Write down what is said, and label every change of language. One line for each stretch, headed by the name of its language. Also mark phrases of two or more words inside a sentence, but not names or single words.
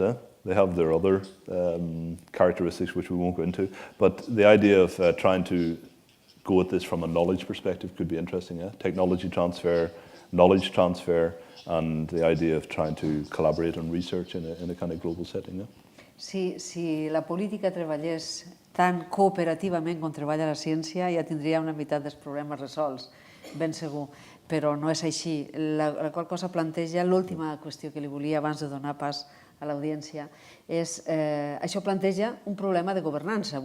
English: They have their other characteristics which we won't go into, but the idea of trying to go at this from a knowledge perspective could be interesting. Technology transfer, knowledge transfer, and the idea of trying to collaborate on research in a kind of global setting.
Catalan: Si la política treballés tan cooperativament com treballa la ciència, ja tindria una meitat dels problemes resolts, ben segur, però no és així. La qual cosa planteja l'última qüestió que li volia abans de donar pas a l'audiència, això planteja un problema de governança.